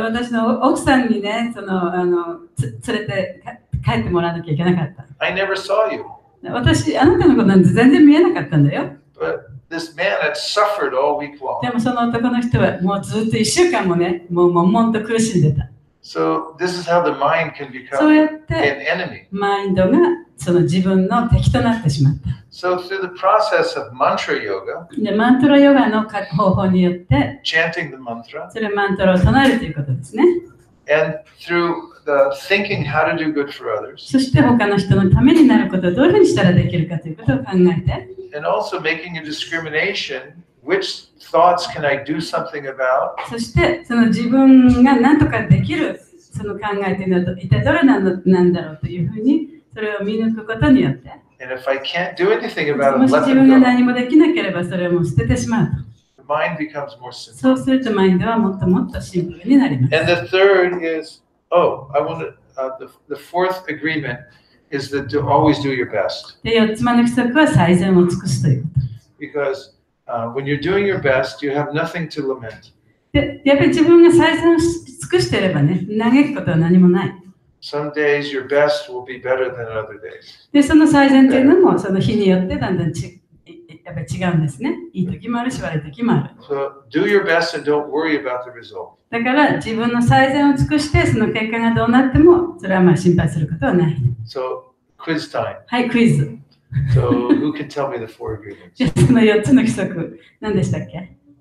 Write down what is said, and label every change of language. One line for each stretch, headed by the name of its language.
Japanese: 私の奥さんにね、連れて帰ってもらわなきゃいけなかった。
English: I never saw you.
Japanese: 私、あなたのことなんて全然見えなかったんだよ。
English: But this man had suffered all week
Japanese: で
English: long.
Japanese: もその男の人はもうずっと1週間もね、もう悶々と苦しんでた。
English: So this is how the mind can
Japanese: そうや
English: become
Japanese: って
English: an enemy.
Japanese: マインドがその自分の敵となってしまった。
English: So through the process of mantra yoga,
Japanese: で、マントラヨガの方法によって、
English: chanting the mantra,
Japanese: それマントラを唱えるということですね。
English: and through the thinking how to do good for others,
Japanese: そして他の人のためになることをどういうふうにしたらできるかということを考えて、
English: and also making a discrimination, which thoughts can I do something about,
Japanese: そしてその自分が何とかできるその考えというのは一体どれなんだろうというふうにそれを見抜くことによって、
English: and if I can't do anything about
Japanese: も
English: it,
Japanese: し
English: let
Japanese: 自分
English: them
Japanese: が
English: go.
Japanese: 何もできなければそれをもう捨ててしまうと。
English: The mind becomes more simple.
Japanese: そうするとマインドはもっともっとシンプルになります。
English: And the third is, I want to, the fourth agreement is that to always do your best.
Japanese: で、4つ目の規則は最善を尽くすということ。
English: Because when you're doing your best, you have nothing to lament.
Japanese: で、やっぱり自分が最善を尽くしていればね、嘆くことは何もない。
English: Some days your best will be better than other days.
Japanese: で、その最善というのもその日によってだんだんやっぱり違うんですね。いい時もあるし、悪い時もある。
English: So do your best and don't worry about the result.
Japanese: だから自分の最善を尽くしてその結果がどうなってもそれはまあ心配することはない。
English: So quiz time.
Japanese: はい、クイズ。
English: So who can tell me the four agreements?
Japanese: じゃあその4つの規則、何でしたっけ？